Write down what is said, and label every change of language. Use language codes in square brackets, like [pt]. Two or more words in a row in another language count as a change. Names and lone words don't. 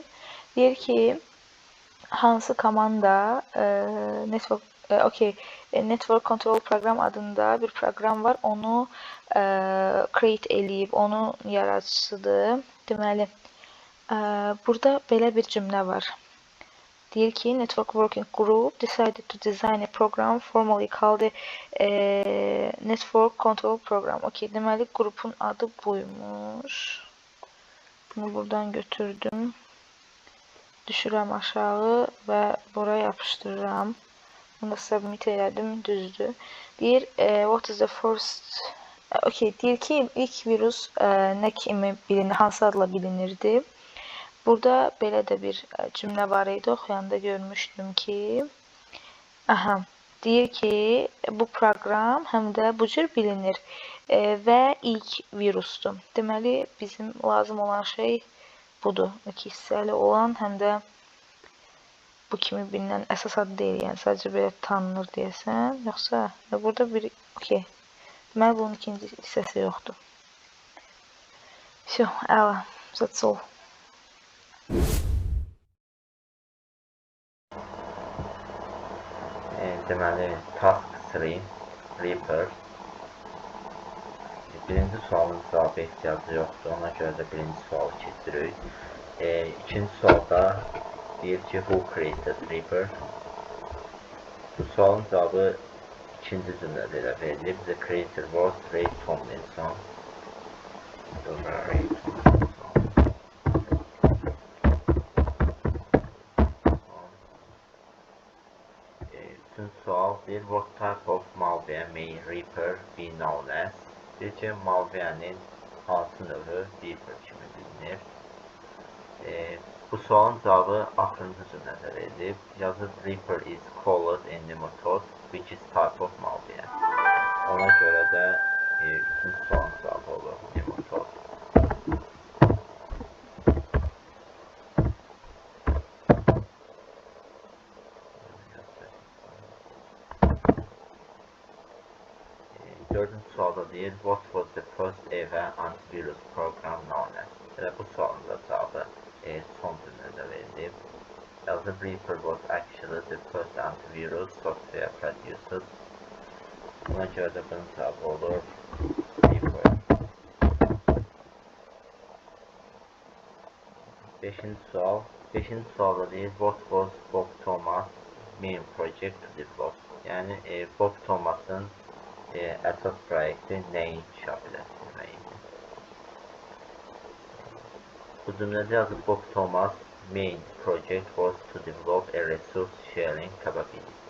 [az] Deyir ki, hansı komanda Network Control Program adında bir proqram var. Onu create eləyib, onun yaradıcısıdır. Deməli, burada belə bir cümlə var. Deyir ki, [en] Network Working Group decided to design a program formerly called Network Control Program. [az] Deməli, qrupun adı buymuş. Bunu buradan götürdüm. Düşürəm aşağı və buraya yapışdırıram. Bunu da submit elədim, düzdür. Deyir, [en] what is the first... [az] Deyir ki, ilk virus nə kimi bilinir, hansı adla bilinirdi? Burada belə də bir cümlə var idi, oxuyanda görmüşdüm ki, deyir ki, bu proqram həm də bu cür bilinir və ilk virusdur. Deməli, bizim lazım olan şey budur. İki hissəli olan, həm də bu kimi bilinən əsas adı deyil, yəni sadəcə belə tanınır deyəsən, yoxsa burada bir, deməli, bunun ikinci hissəsi yoxdur. Əla, [en] that's all. [az] Deməli, task 3, Reaper. Birinci sualın cavabı ehtiyacı yoxdur, ona görə də birinci sualı keçirik. İkinci sualda deyir ki, [en] who created Reaper? [az] Bu sualın cavabı ikinci cümlədə elə verilib. [en] The creator was Ray Tomlinson. [az] Üçüncü sual deyir, [en] what type of malware may Reaper be known as? [az] Deyir ki, malware'nin hansı növü Reaper kimi bilinir. Bu sualın cavabı axırıncı cümlədə verilib. [en] Yazıb Reaper is called in nematode, which is type of malware. [az] Ona görə də üçüncü sualın cavabı olur nematode. Dördüncü sualda deyir, [en] what was the first ever antivirus program known as? [az] Və bu sualın da cavabı son cümlədə verilib. [en] Yazıb Reaper was actually the first antivirus software produced. [az] Buna görə də bunun cavabı olur Reaper. Beşinci sual. Beşinci sualda deyir, [en] what was Bob Thomas' main project to develop? [az] Yəni Bob Thomas'ın əsas proyekti nəyi inkişaf etdirməkdir? Bu cümlədə yazıb [en] Bob Thomas' main project was to develop a resource sharing capability.